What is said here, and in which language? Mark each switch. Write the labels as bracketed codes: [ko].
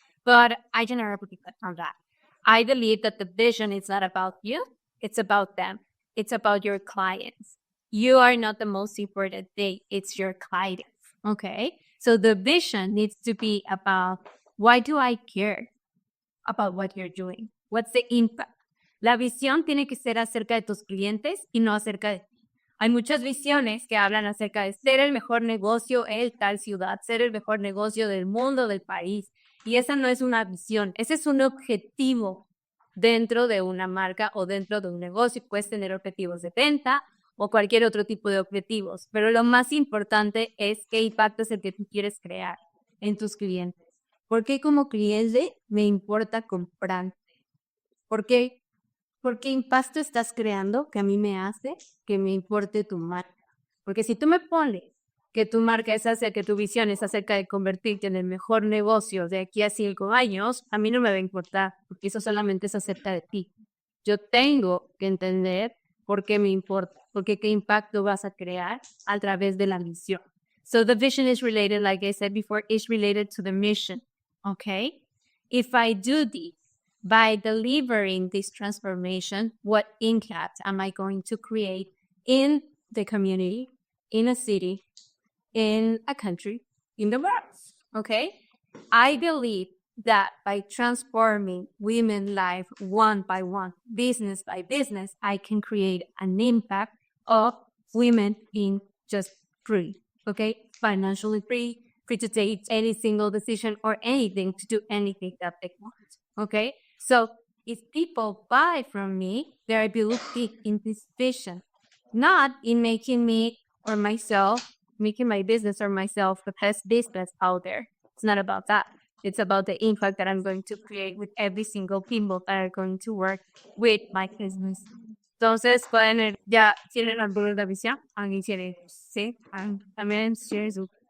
[en] But I generally put on that. I believe that the vision is not about you, it's about them. It's about your clients. You are not the most important thing, it's your clients. Okay. So the vision needs to be about why do I care about what you're doing? What's the impact? [es] La visión tiene que ser acerca de tus clientes y no acerca de ti. Hay muchas visiones que hablan acerca de ser el mejor negocio en tal ciudad, ser el mejor negocio del mundo, del país. Y esa no es una visión, ese es un objetivo dentro de una marca o dentro de un negocio. Puedes tener objetivos de venta o cualquier otro tipo de objetivos, pero lo más importante es qué impacto es el que tú quieres crear en tus clientes. Porque como cliente me importa comprar. ¿Por qué? ¿Qué impacto estás creando que a mí me hace que me importe tu marca? Porque si tú me pones que tu marca es acerca, que tu visión es acerca de convertirte en el mejor negocio de aquí a 5 años, a mí no me va a importar, porque eso solamente es acerca de ti. Yo tengo que entender por qué me importa, porque qué impacto vas a crear a través de la misión. [en] So the vision is related, like I said before, is related to the mission, okay? If I do this, by delivering this transformation, what impact am I going to create in the community, in a city, in a country, in the world. Okay? I believe that by transforming women's life one by one, business by business, I can create an impact of women being just free, okay? Financially free, free to take any single decision or anything to do anything that they want, okay? So if people buy from me, they're believing in this vision, not in making me or myself, making my business or myself the best business out there. It's not about that. It's about the impact that I'm going to create with every single people that are going to work with my business. [es] Entonces, pueden, ya tienen alguna visión, alguien tiene, sí, también tiene su.